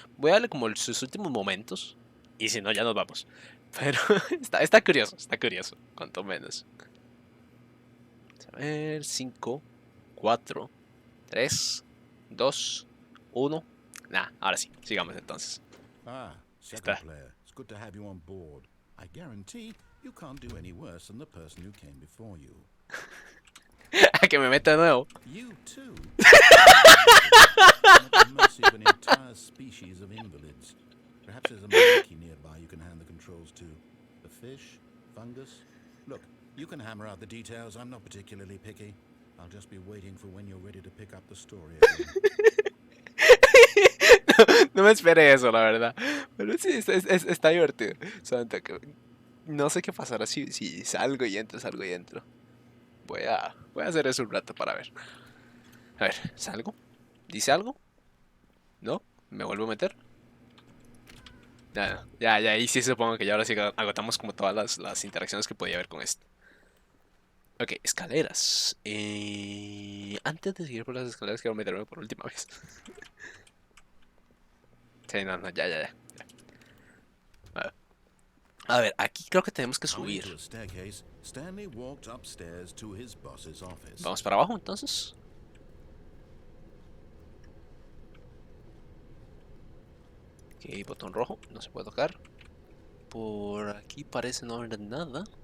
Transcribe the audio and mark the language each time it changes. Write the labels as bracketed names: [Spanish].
[Spanish] Voy a darle como sus últimos momentos y si no, ya nos vamos. Pero está curioso, cuanto menos. A ver, 5, 4, 3, 2, 1. Nah, ahora sí, sigamos entonces. [English] Ah, second [Spanish] Está. [English] player. It's good to have you on board. I guarantee you can't do any worse than the person who came before you. [Spanish] A que me meta de nuevo. [English] You too. At the mercy of an entire species of invalids. Perhaps there's a monkey nearby you can hand the controls to. A fish? Fungus? Look, you can hammer out the details. I'm not particularly picky. I'll just be waiting for when you're ready to pick up the story again. [Spanish] No me esperé eso, la verdad. Pero sí, está divertido. Solamente que no sé qué pasará si salgo y entro. Voy a hacer eso un rato para ver. A ver, ¿salgo? ¿Dice algo? ¿No? ¿Me vuelvo a meter? Ya, ahí sí supongo que ya ahora sí agotamos como todas las interacciones que podía haber con esto. Ok, escaleras. Antes de seguir por las escaleras quiero meterme por última vez. Sí, no, ya. A ver, aquí creo que tenemos que [English] Coming to [Spanish] subir. [English] a staircase, Stanley walked upstairs to his boss's office. [Spanish] Vamos para abajo entonces. Ok, botón rojo, no se puede tocar. Por aquí parece no haber nada.